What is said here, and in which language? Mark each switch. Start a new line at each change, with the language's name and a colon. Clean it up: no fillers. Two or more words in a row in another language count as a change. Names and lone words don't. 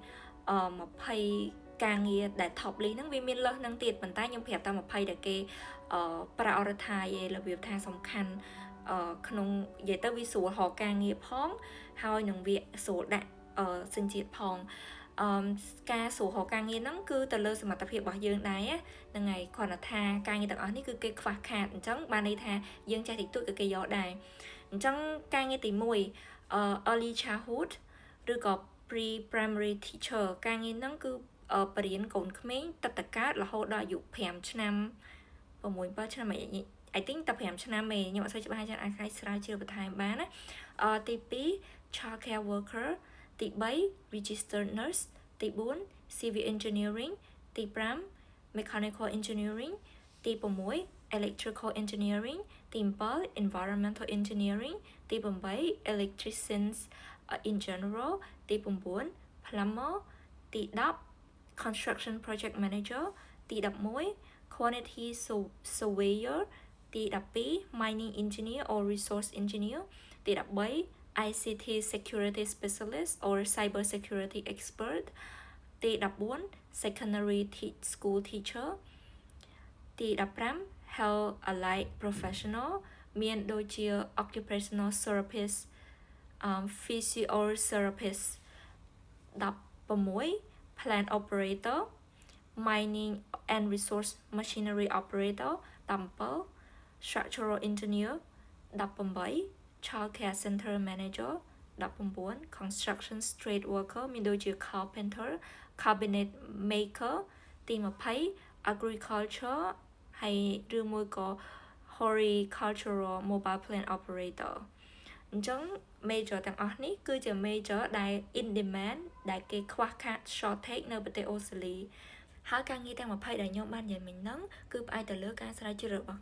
Khmer: 20ការងារដែល
English: top list
Khmer: ហ្នឹងវាមានលើសហ្នឹងទៀតប៉ុន្តែខ្ញុំប្រាប់តែ20ដែលគេ prioritize ឯរបៀបថាសំខាន់ក្នុងនិយាយទៅវាស្រួលរកការងារផងហើយនឹងវាស្រួលដាក់សញ្ជាតិផងការស្រួលរកការងារហ្នឹងគឺទៅលើសមត្ថភាពរបស់យើងដែរហ្នឹងហើយគ្រាន់តែថាការងារទាំងអស់នេះគឺគេ ខ្វះខាតអញ្ចឹងបានន័យថាយើងចេះតិចតួចក៏គេយកដែរអញ្ចឹងការងារទី1
English: early childhood
Khmer: ឬក៏
English: pre-primary teacher
Khmer: ការងារហ្នឹងគឺបរៀនកូនក្មេង ទឹកតកើតរហូតដល់អាយុ5ឆ្នាំ6-7ឆ្នាំ
English: I think
Khmer: តែ5ឆ្នាំឯងខ្ញុំអត់សូវច្បាស់ចឹងអាចស្រាវជ្រាវបន្ថែមបានណា
English: ទី2 child care worker ទី3 registered nurse ទី4 civil engineering ទី5 mechanical engineering ទី 6 electrical engineering ទី7 environmental engineering ទី8 electricians in general ទី9 plumber ទី10 construction project manager ទី11 quantity surveyor ទី12 mining engineer or resource engineer ទី13 ICT security specialist or cyber security expert ទី14 secondary school teacher ទី15 health allied professional
Khmer: មានដូចជា
English: occupational therapist physiotherapist 16 plant operator mining and resource machinery operator 17 structural engineer 18 child care center manager
Khmer: 19
English: construction trade worker
Khmer: មានដូចជា
English: carpenter cabinet maker
Khmer: ទី20 agriculture ហើយឬមួយក៏
English: horticultural mobile plant operator
Khmer: អញ្ចឹង major ទាំងអស់នេះគឺជា major ដែល
English: in demand
Khmer: ដែលគេខ្វះខាត shortage នៅប្រទេសអូស្ត្រាលីហើយការងារទាំង20ដែលខ្ញុំបាននិយាយមិញហ្នឹងគឺផ្អែកទៅលើការស្រាវជ្រាវរបស់